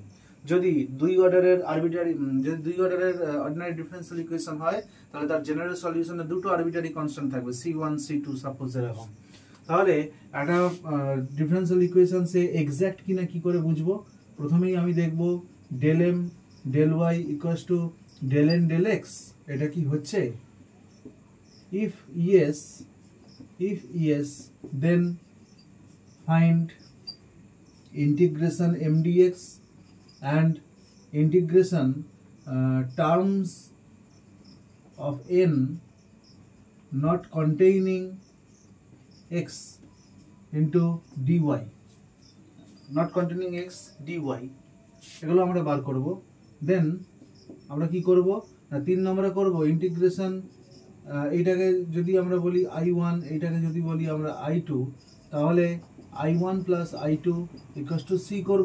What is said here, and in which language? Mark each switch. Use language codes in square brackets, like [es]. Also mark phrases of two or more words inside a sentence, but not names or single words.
[bn] যদি দুই অর্ডারের [en] ordinary differential equation [bn] হয় তাহলে তার [en] general solution [bn] দুটো [en] arbitrary constant [bn] থাকবে, c1 c2 সাপোজ এরকম। তাহলে একটা [en] differential equation [bn] সে এক্সাক্ট কিনা কি করে বুঝবো? প্রথমেই আমি দেখব [en] del m del y equals to del n del x. [bn] এটা কি হচ্ছে? [en] if yes then find integration mdx and integration terms of n not containing x into dy, not containing x dy [bn] এগুলো আমরা বার করব। দেন আমরা কি করব না 3 নম্বরে করব ইন্টিগ্রেশন। এইটাকে যদি আমরা বলি i1, এইটাকে যদি বলি আমরা i2, তাহলে i1 প্লাস i2 [en] equals to [bn] c করব।